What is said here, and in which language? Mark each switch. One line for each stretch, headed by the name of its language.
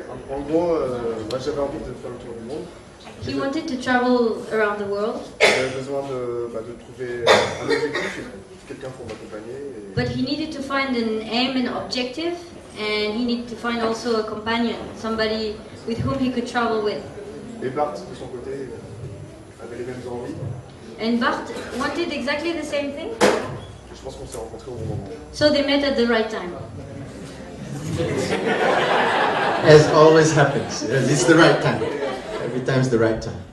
French: En gros, moi j'avais envie de faire le tour du monde.
English: He wanted to travel around the world,
French: J'avais besoin de trouver un objectif, quelqu'un pour m'accompagner.
English: but he needed to find an aim and objective, and he needed to find also a companion, somebody with whom he could travel with.
French: Et Bart, de son côté, avait les mêmes envies.
English: And Bart wanted exactly the same thing,
French: Je pense qu'on s'est rencontrés au bon moment.
English: so they met at the right time. As always happens, it's the right time. Every time's the right time.